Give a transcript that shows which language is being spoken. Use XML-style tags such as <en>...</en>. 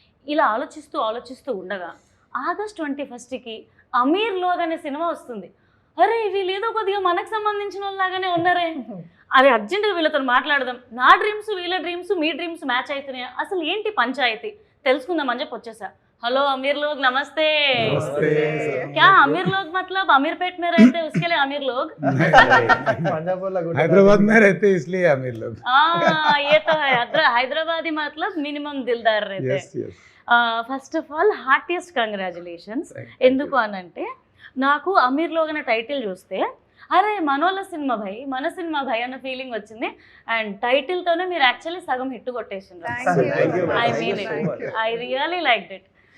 <te>ఇలా ఆలోచిస్తూ ఉండగా ఆగస్ట్ 21కి అమీర్ లోగ్ అనే సినిమా వస్తుంది. అరే వీళ్ళు ఏదో కొద్దిగా మనకు సంబంధించిన వాళ్ళలాగానే ఉన్నారే, అరే అర్జెంటుగా వీళ్ళతో మాట్లాడదాం, నా డ్రీమ్స్ వీళ్ళ డ్రీమ్స్ మీ డ్రీమ్స్ మ్యాచ్ అవుతున్నాయా, అసలు ఏంటి పంచాయతీ తెలుసుకుందామని చెప్పి వచ్చేసా.</te> <hi>हेलो अमीर लोग नमस्ते। नमस्ते क्या अमीर लोग मतलब अमीरपेट में रहते उसके लिए अमीर लोग? हैदराबाद में रहते इसलिए अमीर लोग। ये तो है, हैदराबादी मतलब मिनिमम दिलदार रहते।</hi> <en>yes, yes. First of all heartiest congratulations.</en> <te>ఎందుకు అనంటే నాకు అమీర్ లోగ్ అనే టైటిల్ చూస్తే అరే మనోళ్ళ సినిమా భయ్, మన సినిమా భయ్ అన్న ఫీలింగ్ వచ్చింది. అండ్ టైటిల్తోనే మీరు యాక్చువల్లీ సగం hit కొట్టేసిండ్రు.</te> <en>I mean it, I really liked it.</en>